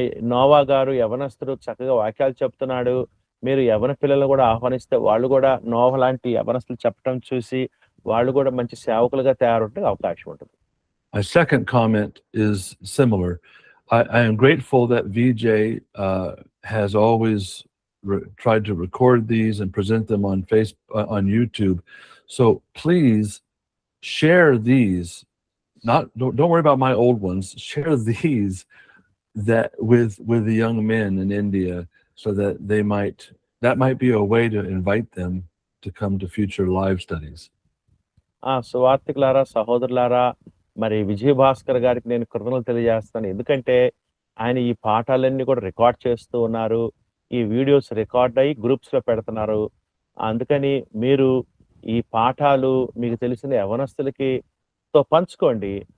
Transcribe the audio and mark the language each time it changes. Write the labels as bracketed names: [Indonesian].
[Telugu] Noah గారు యవనస్తుడు చక్కగా వాక్యాలు చెప్తున్నాడు, మీరు యవన పిల్లలు కూడా ఆహ్వానిస్తే వాళ్ళు కూడా నోవా లాంటి యవనస్తులు చెప్పడం చూసి వాళ్ళు కూడా మంచి సేవకులుగా తయారవడానికి అవకాశం ఉంటుంది. [English] My second comment is similar. I am grateful that VJ has always tried to record these and present them on on YouTube. So please share these. Don't worry about my old ones. Share these with the young men in India, so that that might be a way to invite them to come to future live studies. [Telugu] సువార్తికులారా, సహోదరులారా, మరి విజయభాస్కర్ గారికి నేను కృతజ్ఞతలు తెలియజేస్తాను. ఎందుకంటే ఆయన ఈ పాఠాలన్నీ కూడా రికార్డ్ చేస్తూ ఉన్నారు. ఈ వీడియోస్ రికార్డ్ అయ్యి గ్రూప్స్ లో పెడుతున్నారు. అందుకని మీరు ఈ పాఠాలు మీకు తెలిసిన యవనస్తులకి తో పంచుకోండి.